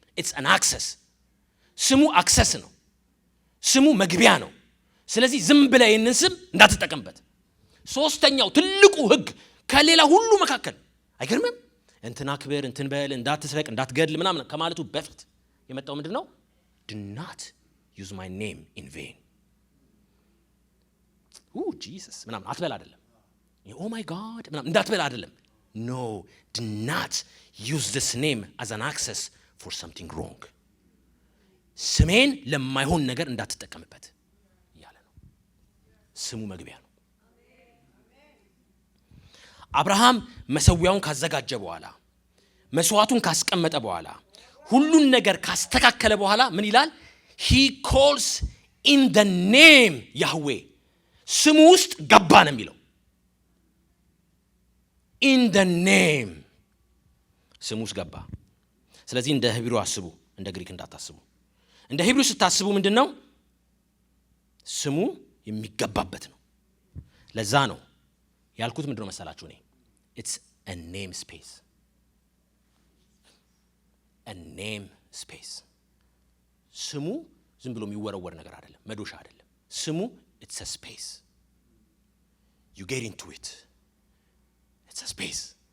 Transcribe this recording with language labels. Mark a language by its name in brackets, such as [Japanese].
[English] It's an access. [Amharic] ስሙ አክሰስ ነው። ስሙ መግቢያ ነው። ስለዚህ ዝም ብለህ ይሄንን ስም እንዳትጠቀምበት። ሶስተኛው ትልቁ ህግ ከሌላ ሁሉ መካከል አይገርምም? እንትና ክብር፣ እንትን በል፣ እንዳትስረቅ፣ እንዳትገድል ምናምን ከማለቱ በፊት የመጣው ምንድነው? [English] do not use my name in vain. Jesus [Amharic] ምናምን አትበል አይደለም። [English] oh my god [Amharic] ምናምን እንዳትበል አይደለም። [English] no, do not use this name as an access for something wrong. [Amharic] ስሜን ለማይሆን ነገር እንዳትጠቀምበት ያለ ነው። ስሙ መግቢያ ነው። አብርሃም መሰዊያውን ካዘጋጀ በኋላ መስዋዕቱን ካስቀመጠ በኋላ ሁሉን ነገር ካስተካከለ በኋላ ምን ይላል? [English] he calls in the name Yahweh. [Amharic] ስሙ ውስጥ ገባ ነው የሚለው። [English] in the name [Amharic] ስሙ ውስጥ ገባ። ስለዚህ እንደ ሂብሩ አስቡ፣ እንደ ግሪክ እንዳታስቡ። እንደ ሂብሩ ስታስቡ ምንድነው? ስሙ የሚገባበት ነው። ለዛ ነው ያልኩት ምንድነው መሰላችሁ? [English] እኔ it's a name space. a name space. [Amharic] ስሙ ዝም ብሎ የሚወረወር ነገር አይደለም፣ መዶሻ አይደለም። [English] ስሙ it's a space. you get into it. it's a space.